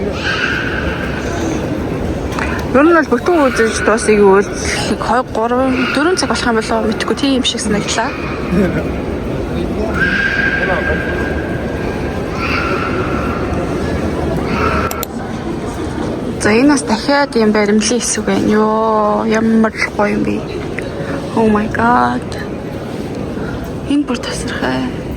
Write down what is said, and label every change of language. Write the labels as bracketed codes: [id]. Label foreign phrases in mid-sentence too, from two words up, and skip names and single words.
[mn] Ер нь бол бүтэн үзэж дуусыг үйл 2 3 4 цаг болох юм болоо мэдгүй тийм юм шиг санагдлаа. За энэ бас дахиад юм баримлын хэсэг байна. Йоо ямар гоё юм бэ. [en] Oh my god. [mn] Энэ бүр тасархай.